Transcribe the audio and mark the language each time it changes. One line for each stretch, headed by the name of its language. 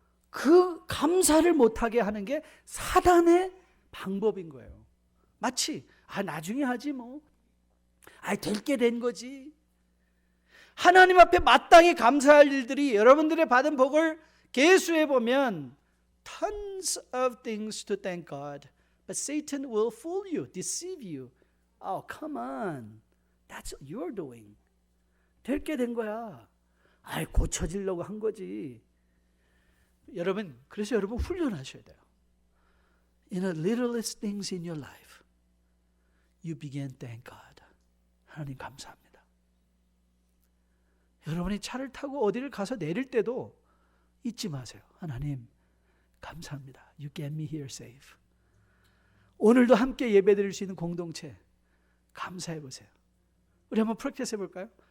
Korean: 그 감사를 못하게 하는 게 사단의 방법인 거예요. 마치 나중에 하지 뭐. 될 게 된 거지. 하나님 앞에 마땅히 감사할 일들이 여러분들의 받은 복을 계수해 보면
English: tons of things to thank God. But Satan will fool you, deceive you. Oh, come on. That's what you're doing.
Korean: 될 게 된 거야. 고쳐지려고 한 거지. 여러분, 그래서 여러분 훈련하셔야 돼요.
English: In the littlest things in your life, you begin thank God.
Korean: 하나님 감사합니다. 여러분이 차를 타고 어디를 가서 내릴 때도 잊지 마세요. 하나님 감사합니다.
English: You get me here safe.
Korean: 오늘도 함께 예배드릴 수 있는 공동체 감사해 보세요. 우리 한번 프랙티스 해볼까요?